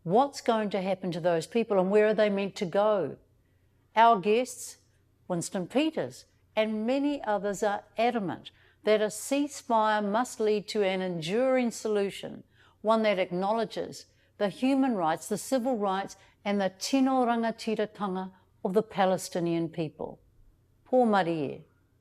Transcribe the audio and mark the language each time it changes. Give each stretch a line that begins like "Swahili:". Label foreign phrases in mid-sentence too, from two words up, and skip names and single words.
English: What's going to happen to those people and where are they meant to go? Our guests, Winston Peters, and many others are adamant that a ceasefire must lead to an enduring solution, one that acknowledges the human rights, the civil rights, and the
Māori: tino rangatiratanga
English: of the Palestinian people.
Māori: Pō Marie.